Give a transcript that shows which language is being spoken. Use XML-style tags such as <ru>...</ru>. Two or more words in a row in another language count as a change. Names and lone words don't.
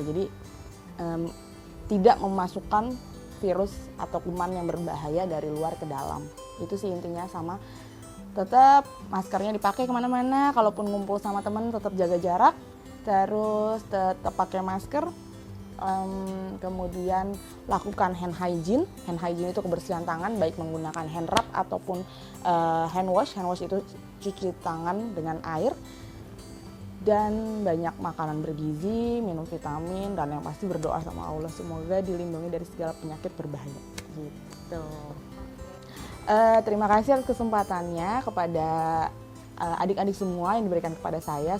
<id>Jadi tidak memasukkan virus atau kuman yang berbahaya dari luar ke dalam, itu sih intinya. Sama tetap maskernya dipakai kemana-mana, kalaupun ngumpul sama teman tetap jaga jarak, terus tetap pakai masker. Kemudian lakukan</id> <en>hand hygiene. Hand hygiene</en> <id>itu kebersihan tangan, baik menggunakan</id> <en>hand rub</en> <id>ataupun</id> <en>hand wash. Hand wash</en> <id>itu cuci tangan dengan air. dan banyak makanan bergizi, minum vitamin, dan yang pasti berdoa sama Allah semoga dilindungi dari segala penyakit berbahaya gitu. Terima kasih atas kesempatannya kepada adik-adik semua yang diberikan kepada saya.</id>